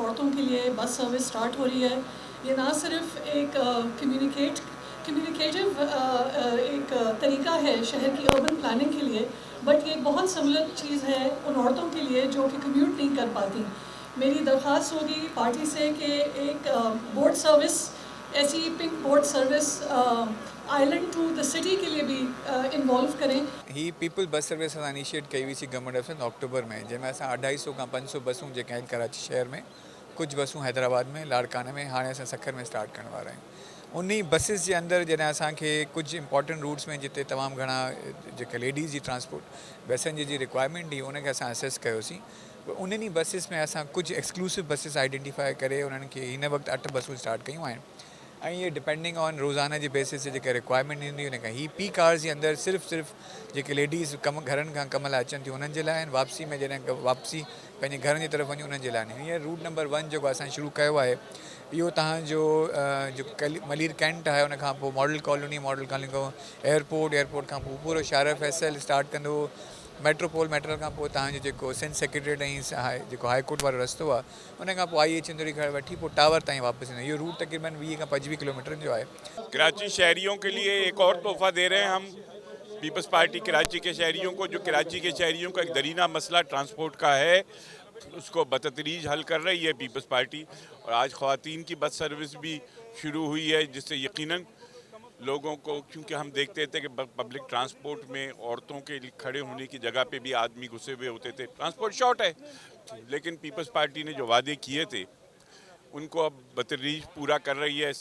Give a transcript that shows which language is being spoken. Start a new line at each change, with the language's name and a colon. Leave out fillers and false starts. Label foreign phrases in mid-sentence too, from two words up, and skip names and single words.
Urdu: عورتوں کے لیے
English: bus service start
Urdu: ہو رہی ہے۔ یہ نہ صرف ایک کمیونیکیٹو ایک طریقہ ہے شہر کی
English: urban planning
Urdu: کے لیے، بٹ یہ ایک بہت سہولت چیز ہے ان عورتوں کے لیے جو کہ کمیوٹ نہیں کر پاتی. میری درخواست ہوگی پارٹی سے کہ ایک
English: boat service,
Urdu: ایسی
English: pink boat service island to the city
Urdu: کے لیے بھی انوالو کریں.
Sindhi: ही पीपल बस सर्विस असां इनिशिएट कई हुई
English: Government of Sindh
Sindhi: अक्टूबर में, जंहिंमें असां 250 खां 500 बसूं जेके आहिनि कराची शहर में, कुछ बसूं हैदराबाद में, लाड़काना में, हाणे असां सखर में स्टार्ट करण वारा आहियूं। उन बसिस जे अंदरि जॾहिं असांखे कुछ
English: important routes
Sindhi: में जिते तमामु घणा जेके लेडीज़ जी
English: transport passenger
Sindhi: जी रिक्वायरमेंट हुई, उनखे असां असेस कयोसीं। उन्हनि बसिस में असां कुछ
English: exclusive buses identify
Sindhi: करे उन्हनि खे हिन वक़्तु 8 बसूं स्टार्ट कयूं आहिनि ऐं ये
English: depending on
Sindhi: रोज़ाना जी बेसिस ते जेके रिक्वायरमेंट ईंदी उन खां ही
English: peak hours
Sindhi: जे अंदरि सिर्फ़ु जेके लेडीज़ घरनि खां कम लाइ अचनि थियूं उन्हनि जे लाइ आहिनि, वापसी में जॾहिं वापसी पंहिंजे घरनि जी तरफ़ वञूं उन्हनि जे लाइ आहिनि। हीअं रूट नंबर 1 जेको असां शुरू कयो आहे, इहो तव्हांजो मलीर कैंट आहे, उनखां पोइ मॉडल कॉलोनी खां एयरपोर्ट खां पोइ पूरो शार फैसल स्टार्ट कंदो, मेट्रोपोल खां पोइ तव्हांजो जेको सिंध सेक्रेटरीट ऐं जेको
English: High Court
Sindhi: वारो रस्तो आहे, उन खां पोइ IH चंदूरी खां वठी पोइ टावर ताईं वापसि ईंदो। इहो रूट तक़रीबन 20 खां 25 किलोमीटर जो है।
Urdu: کراچی شہریوں کے لیے ایک اور تحفہ دے رہے ہیں ہم پیپلز پارٹی کراچی کے شہریوں کو، جو کراچی کے شہریوں کا ایک دیرینہ مسئلہ ٹرانسپورٹ کا ہے، اس کو بتدریج حل کر رہی ہے پیپلز پارٹی. اور آج خواتین کی
English: bus service
Urdu: بھی شروع ہوئی ہے، جس سے یقیناً لوگوں کو، کیونکہ ہم دیکھتے تھے کہ
English: public transport
Urdu: میں عورتوں کے کھڑے ہونے کی جگہ پہ بھی آدمی گھسے ہوئے ہوتے تھے,
English: transport short
Urdu: ہے، لیکن پیپلز پارٹی نے جو وعدے کیے تھے ان کو اب بتدریج پورا کر رہی ہے.